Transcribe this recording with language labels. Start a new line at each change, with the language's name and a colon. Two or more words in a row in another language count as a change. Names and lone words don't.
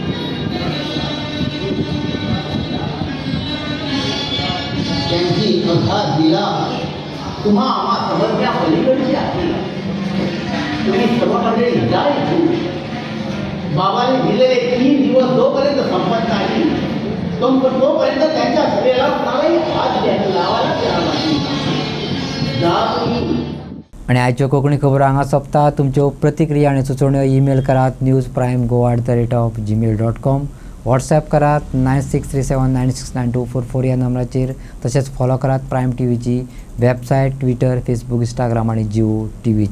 Marathi: त्यांची अर्थात दिला तुम्हा आम्हा समजण्या पलीकडची आहे. तुम्ही सर्व मंडळी जा इथून. बाबाने दिलेले 3 दिवस जोपर्यंत संपत नाही तोपर्यंत त्यांच्या शरीराला कुणालाही हात द्यायला लावायला तयार नाही. जा तुम्ही.
Konkani: आणि आजच्यो कोंकणी खबरो हांगा सोंपता. तुमच्यो प्रतिक्रिया आनी सुचोवण्यो ईमेल करात newsprime@gmail.com. व्हॉट्सॲप करात 9637969244 ह्या नंबराचेर. तशेंच फॉलो करात प्रायम टीव्हीची वेबसायट, ट्विटर, फेसबूक, इंस्टाग्राम आनी जिओ टीव्हीचेर.